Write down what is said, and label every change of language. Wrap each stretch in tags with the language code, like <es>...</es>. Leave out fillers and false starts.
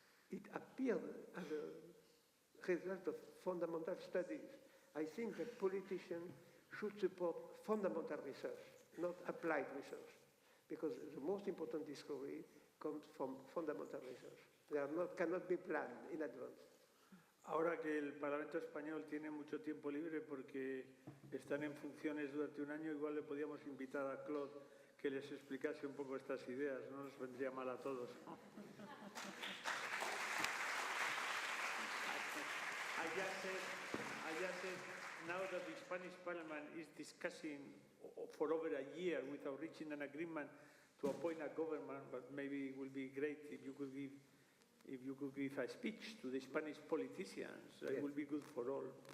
<en>It appeared as a result of fundamental studies. I think that politicians should support fundamental research, not applied research, because the most important discovery comes from fundamental research. Cannot be planned in advance.</en> <es>Ahora que el Parlamento Español tiene mucho tiempo libre porque están en funciones durante un año, igual le podíamos invitar a Claude que les explicase un poco estas ideas, no nos vendría mal a todos.</es> <en>I just said, now that the Spanish Parliament is discussing for over a year without reaching an agreement to appoint a government, but maybe it will be great if you could give a speech to the Spanish politicians. It will be good for all.</en>